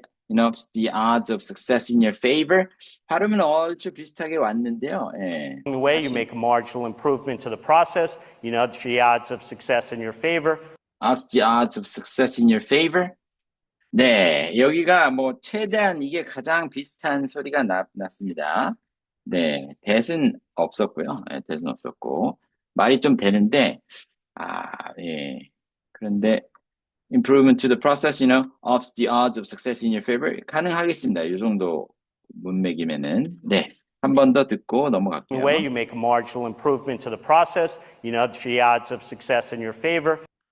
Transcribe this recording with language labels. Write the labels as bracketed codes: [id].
[en] and ups the odds of success in your favor. [ko] 발음은 얼추 비슷하게 왔는데요. 예. [en] Along the way, you make a marginal improvement to the process. You nudge the odds of success in your favor. ups the odds of success in your favor. [ko] 네, 여기가 뭐 최대한 이게 가장 비슷한 소리가 났습니다. 네, that은 없었고요. 네, that은 없었고 말이 좀 되는데 예. 그런데 [en] improvement to the process, ups the odds of success in your favor [ko] 가능하겠습니다. 이 정도 문맥이면은 네, 한 번 더 듣고 넘어갈게요. [en] The way you make a marginal improvement to the process. You nudge the odds of success in your favor.